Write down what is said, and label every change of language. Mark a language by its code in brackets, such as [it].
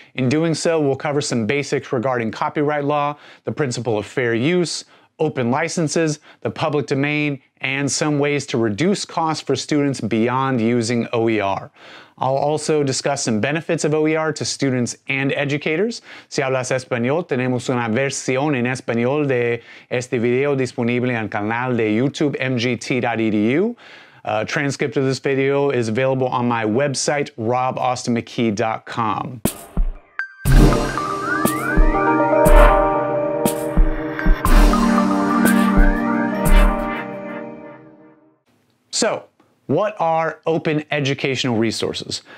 [en] In doing so, we'll cover some basics regarding copyright law, the principle of fair use, open licenses, the public domain, and some ways to reduce costs for students beyond using OER. I'll also discuss some benefits of OER to students and educators. [es] Si hablas español, tenemos una versión en español de este video disponible en el canal de YouTube MGT.EDU. [en] Transcript of this video is available on my website, robaustinmckee.com. So, what are open educational resources?